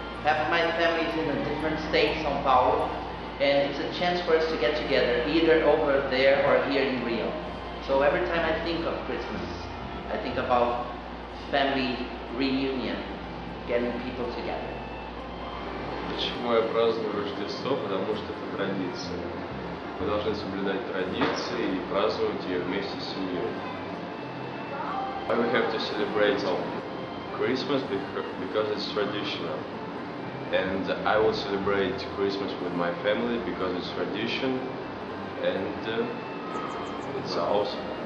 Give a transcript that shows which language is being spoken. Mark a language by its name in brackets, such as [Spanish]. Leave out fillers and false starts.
[English] Half of my family is in a different state, São Paulo, and it's a chance for us to get together, either over there or here in Rio. So every time I think of Christmas, I think about family reunion, getting people together. [Russian] Почему я праздную Рождество? Потому что это традиция. Мы должны соблюдать традиции и праздновать ее вместе с семьей. [English] We have to celebrate Christmas because it's traditional. And I will celebrate Christmas with my family because it's tradition and it's awesome.